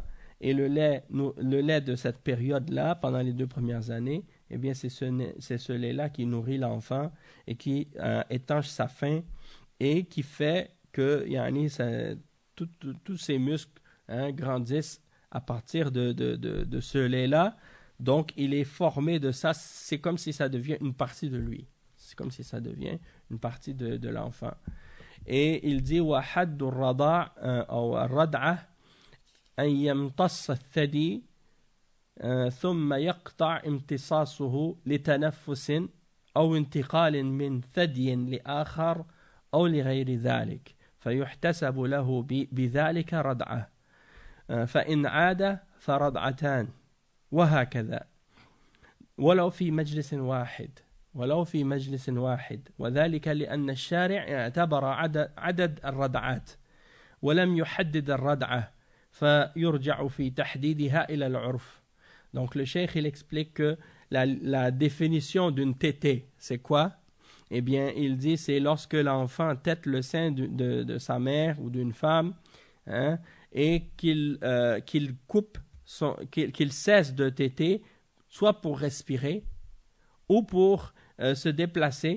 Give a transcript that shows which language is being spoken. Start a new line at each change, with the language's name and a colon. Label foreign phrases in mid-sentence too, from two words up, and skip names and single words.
French: Et le lait de cette période-là, pendant les 2 premières années, eh bien, c'est ce lait-là qui nourrit l'enfant et qui étanche sa faim et qui fait que tous ses muscles grandissent à partir de ce lait-là. Donc, il est formé de ça. C'est comme si ça devient une partie de lui. C'est comme si ça devient une partie de l'enfant. Et il dit «
Arabic: وحد الرضعة' ou ar-rad'a » أن يمتص الثدي ثم يقطع امتصاصه لتنفس أو انتقال من ثدي لآخر أو لغير ذلك فيحتسب له بذلك رضعة فإن عاد فرضعتان وهكذا ولو في مجلس واحد وذلك لأن الشارع اعتبر عدد الرضعات ولم يحدد الرضعة فيرجع في تحديدها إلى العرف.
French: Donc le cheikh il explique que la définition d'une tétée, c'est quoi? Eh bien, il dit c'est lorsque l'enfant tète le sein de sa mère ou d'une femme, hein, et qu'il coupe, qu'il cesse de téter, soit pour respirer ou pour se déplacer.